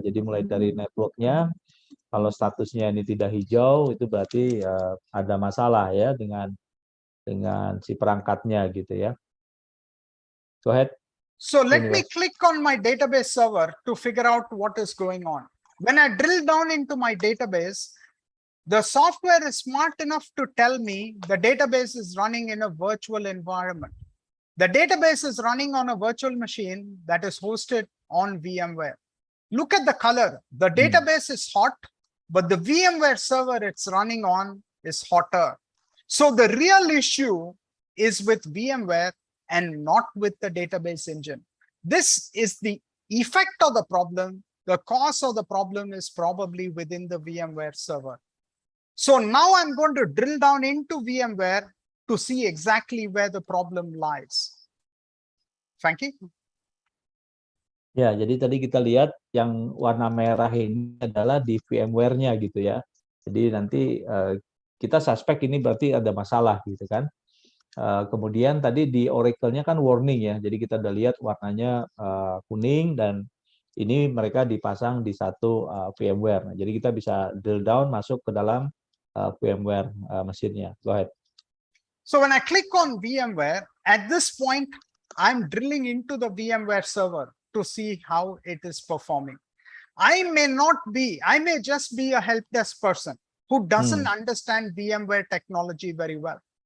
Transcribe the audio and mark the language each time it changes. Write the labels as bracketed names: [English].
[Indonesian] Jadi mulai dari networknya, kalau statusnya ini tidak hijau itu berarti ada masalah ya dengan si perangkatnya gitu ya. [English] Go ahead. So let me click on my database server to figure out what is going on. When I drill down into my database, the software is smart enough to tell me the database is running in a virtual environment. The database is running on a virtual machine that is hosted on VMware. Look at the color. The database is hot, but the VMware server it's running on is hotter. So the real issue is with VMware and not with the database engine. This is the effect of the problem. The cause of the problem is probably within the VMware server. So now I'm going to drill down into VMware to see exactly where the problem lies. Frankie? [Indonesian] Ya, jadi tadi kita lihat yang warna merah ini adalah di VMware-nya gitu ya. Jadi nanti kita suspek ini berarti ada masalah gitu kan. Kemudian tadi di Oracle-nya kan warning ya. Jadi kita udah lihat warnanya kuning dan ini mereka dipasang di satu VMware. Nah, jadi kita bisa drill down masuk ke dalam VMware mesinnya. [English] Go ahead. So when I click on VMware, at this point, I'm drilling into the VMware server to see how it is performing. I may just be a help desk person who doesn't understand VMware technology very well.